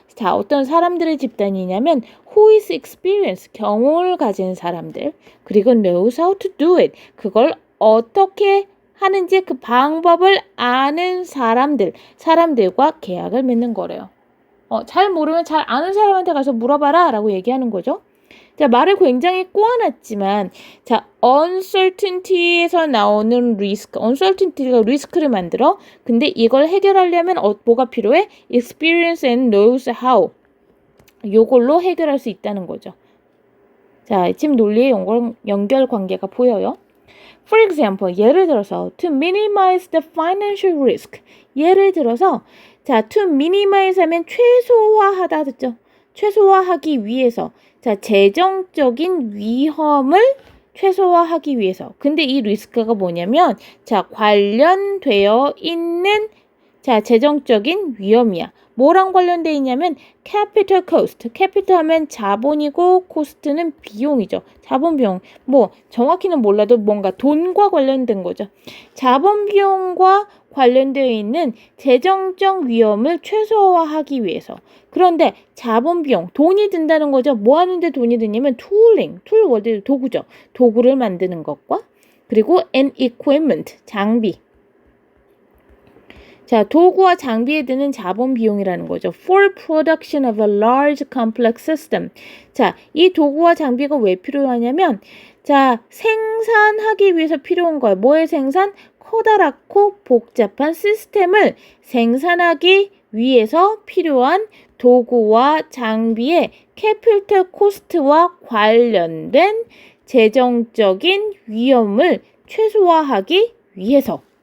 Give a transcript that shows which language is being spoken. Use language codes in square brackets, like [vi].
[ko] 자, 어떤 사람들의 집단이냐면 [en] who is experienced, [ko] 경험을 가진 사람들, 그리고 [en] knows how to do it, [ko] 그걸 어떻게 하는지 그 방법을 아는 사람들과 계약을 맺는 거래요. 잘 모르면 잘 아는 사람한테 가서 물어봐라 라고 얘기하는 거죠. 자, 말을 굉장히 꼬아놨지만 자, uncertainty에서 나오는 risk, uncertainty가 리스크를 만들어. 근데 이걸 해결하려면 뭐가 필요해? [en] experience and knows how. [ko] 요걸로 해결할 수 있다는 거죠. 자, 지금 논리의 연결 관계가 보여요. [en] For example, [ko] 예를 들어서 [en] to minimize the financial risk. [ko] 예를 들어서 자, [en] to minimize [ko] 하면 최소화하다 듣죠? 최소화하기 위해서. 자, 재정적인 위험을 최소화하기 위해서. 근데 이 리스크가 뭐냐면 자, 관련되어 있는 자, 재정적인 위험이야. 뭐랑 관련되어 있냐면 capital cost. capital 하면 자본이고 cost는 비용이죠. 자본 비용. 뭐 정확히는 몰라도 뭔가 돈과 관련된 거죠. 자본 비용과 관련되어 있는 재정적 위험을 최소화하기 위해서. 그런데 자본 비용, 돈이 든다는 거죠. 뭐 하는데 돈이 드냐면 tooling, 툴 월드 도구죠. 도구를 만드는 것과 그리고 and equipment, 장비. 자, 도구와 장비에 드는 자본 비용이라는 거죠. [en] For production of a large complex system. [ko] 자, 이 도구와 장비가 왜 필요하냐면 자, 생산하기 위해서 필요한 거예요. 뭐의 생산? 커다랗고 복잡한 시스템을 생산하기 위해서 필요한 도구와 장비의 캐피털 코스트와 관련된 재정적인 위험을 최소화하기 위해서.